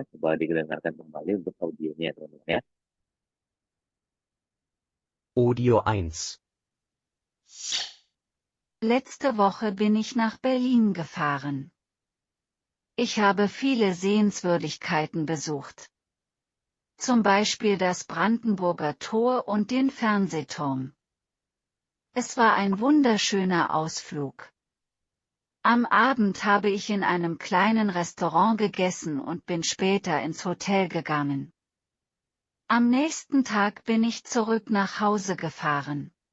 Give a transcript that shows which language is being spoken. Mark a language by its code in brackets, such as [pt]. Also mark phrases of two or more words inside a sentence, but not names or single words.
[id] Coba didengarkan kembali untuk audionya teman-teman ya. Audio 1. [de] Letzte Woche bin ich nach Berlin gefahren. Ich habe viele Sehenswürdigkeiten besucht. Zum Beispiel das Brandenburger Tor und den Fernsehturm. Es war ein wunderschöner Ausflug. Am Abend habe ich in einem kleinen Restaurant gegessen und bin später ins Hotel gegangen. Am nächsten Tag bin ich zurück nach Hause gefahren.